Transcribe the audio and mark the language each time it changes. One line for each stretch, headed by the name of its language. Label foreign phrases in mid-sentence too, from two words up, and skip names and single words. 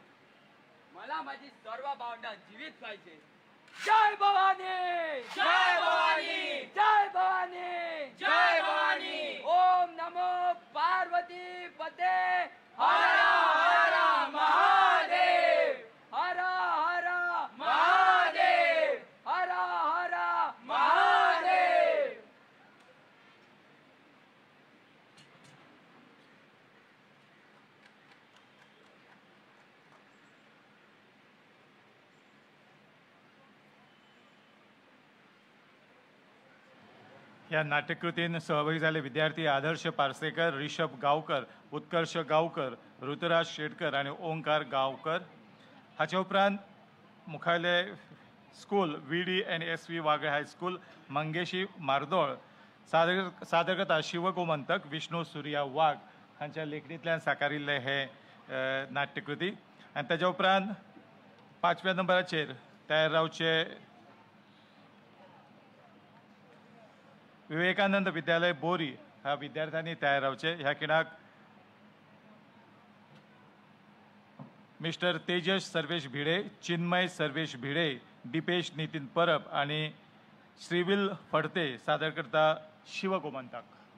Marathi: मला माझी सर्व भावंडा जीवित पाहिजे. जय भवानी. जय भवानी. जय भवानी. जय भवानी.
Sanskrit: ओम नमो पार्वती पते.
Marathi: हर हर महादेव. हर हर महादेव. हर हर महादेव.
Konkani: या नाट्यकृतीन सहभागी झाले विद्यार्थी आदर्श पारसेकर, रिषभ गावकर, उत्कर्ष गावकर, ऋतुराज शेटकर आणि ओंकार गावकर. हाच्या उपरांत मुखालय स्कूल VD&SV वागळे हायस्कूल मंगेशी मारदोळ सादरकर्ता शिवगोमंतक विष्णू सूर्या वाघ हांच्या लेखणींतल्यान साकारिल्ले हे नाट्यकृती. आनी ताच्या उपरांत 5व्या नंबराचेर तयार रावचे विवेकानंद विद्यालय बोरी ह्या विद्यार्थ्यांनी तयार रावचे. ह्या खिणाक मिस्टर तेजस सर्वेश भिडे, चिन्मय सर्वेश भिडे, दिपेश नितीन परब आणि श्रीविल फडते सादर करता शिवगोमंतक.